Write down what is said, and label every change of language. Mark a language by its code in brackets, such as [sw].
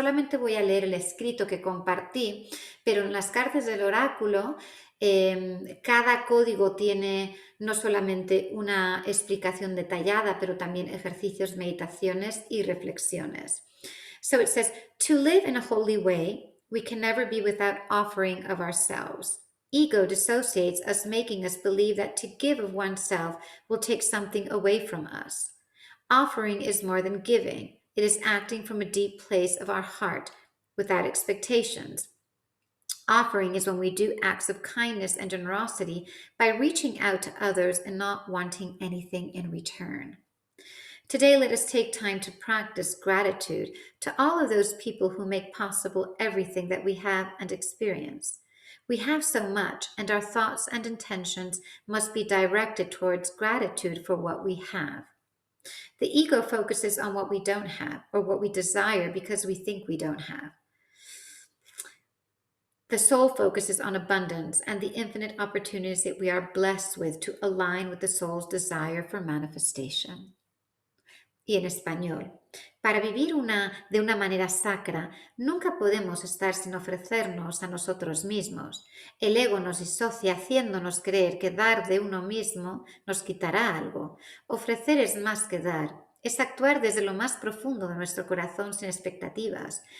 [es] Solamente voy a leer el escrito que compartí, pero en las cartas del oráculo cada código tiene no solamente una explicación detallada, pero también ejercicios, meditaciones y reflexiones. [en] So it says, to live in a holy way, we can never be without offering of ourselves. Ego dissociates us, making us believe that to give of oneself will take something away from us. Offering is more than giving. It is acting from a deep place of our heart without expectations. Offering is when we do acts of kindness and generosity by reaching out to others and not wanting anything in return. Today, let us take time to practice gratitude to all of those people who make possible everything that we have and experience. We have so much, and our thoughts and intentions must be directed towards gratitude for what we have. The ego focuses on what we don't have or what we desire because we think we don't have. The soul focuses on abundance and the infinite opportunities that we are blessed with to align with the soul's desire for manifestation. [es] Y en español, para vivir de una manera sacra, nunca podemos estar sin ofrecernos a nosotros mismos. El ego nos disocia haciéndonos creer que dar de uno mismo nos quitará algo. Ofrecer es más que dar. Es actuar desde lo más profundo de nuestro corazón sin expectativas.